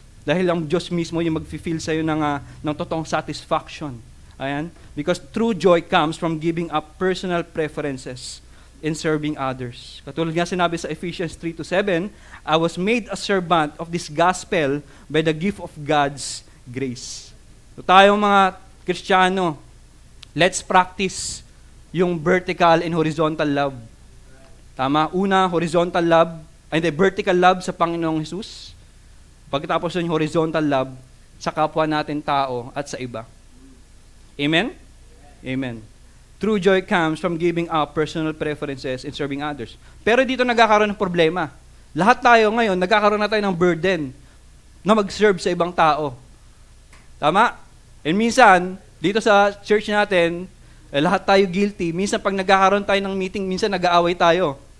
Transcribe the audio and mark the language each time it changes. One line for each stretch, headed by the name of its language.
Filipino: Dahil ang Diyos mismo yung mag-feel sa'yo ng totoong satisfaction. Ayan.
English: Because true joy comes from giving up personal preferences in serving others.
Filipino: Katulad nga sinabi sa
English: Ephesians 3:7, I was made a servant of this gospel by the gift of God's grace. So
Filipino: tayong mga Kristiyano,
English: let's practice yung vertical and horizontal love. Tama?
Filipino: Una, horizontal love, vertical love sa Panginoong Hesus. Pagkatapos yung horizontal love sa kapwa natin tao at sa iba. Amen? Amen.
English: True joy comes from giving up personal preferences and serving others.
Filipino: Pero dito nagkakaroon ng problema. Lahat tayo ngayon, nagkakaroon na tayo ng burden na mag-serve sa ibang tao. Tama? And minsan, dito sa church natin, lahat tayo guilty. Minsan pag nagkakaroon tayo ng meeting, minsan nag-aaway tayo.